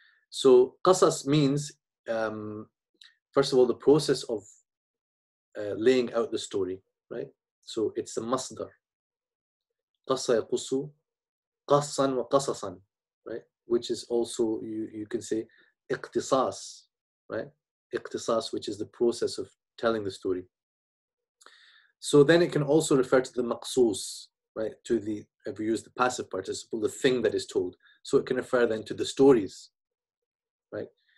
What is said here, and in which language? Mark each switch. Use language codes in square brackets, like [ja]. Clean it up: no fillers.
[en] So qasas means, first of all, the process of laying out the story, right? So it's a masdar. [ar] قص يقص قصا وقصصا, right? [en] Which is also, you can say اقتصاص, right? اقتصاص, which is the process of telling the story. So then it can also refer to the maqsus, right? To the, if we use the passive participle, the thing that is told. So it can refer then to the stories, right?